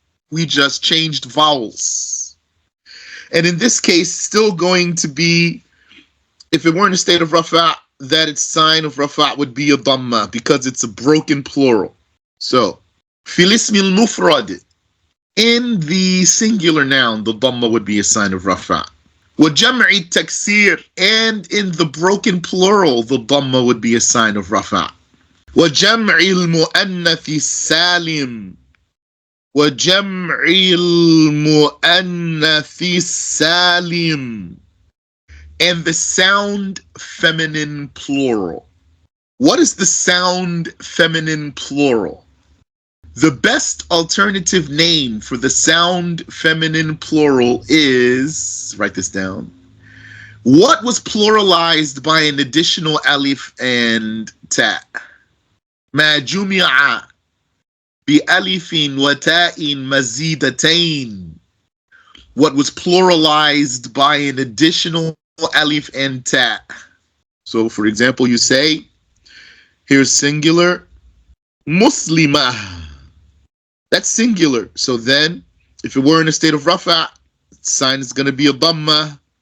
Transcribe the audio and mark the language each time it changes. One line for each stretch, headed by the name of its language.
English: We just changed vowels. And in this case, still going to be, if it weren't a state of rafa', that its sign of rafa' would be a Dammah, because it's a broken plural. So,
Arabic: fil ismi al-mufrad,
English: in the singular noun, the Dammah would be a sign of rafa'.
Arabic: وَجَمْعِ التَّكْسِير,
English: and in the broken plural, the Dammah would be a sign of rafa'.
Arabic: وَجَمْعِ الْمُؤَنَّثِ السَّالِمِ, وَجَمْعِ الْمُؤَنَّثِ السَّالِمِ,
English: and the sound feminine plural. What is the sound feminine plural? The best alternative name for the sound feminine plural is, write this down, what was pluralized by an additional alif and ta?
Arabic: ما جمع بألف وتاء مزيدتين.
English: What was pluralized by an additional alif and ta? So for example, you say, here's singular, Muslimah. That's singular. So then, if it were in a state of rafa, sign is going to be a Dammah.